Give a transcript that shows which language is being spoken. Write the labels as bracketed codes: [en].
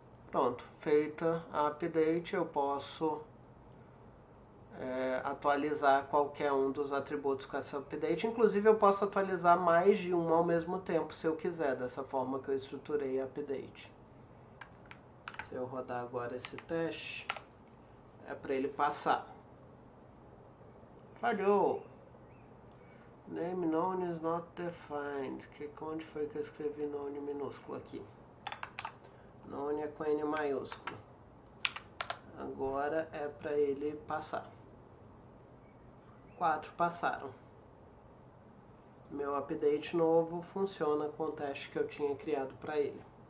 [pt] Pronto, feita a update, eu posso atualizar qualquer um dos atributos com essa update. Inclusive eu posso atualizar mais de um ao mesmo tempo, se eu quiser, dessa forma que eu estruturei a update. Se eu rodar agora esse teste, é para ele passar. Falhou! [en] Name known is not defined. [pt] Onde foi que eu escrevi known minúsculo aqui? Known é com N maiúsculo. Agora é para ele passar. 4 passaram. Meu update novo funciona com o teste que eu tinha criado para ele.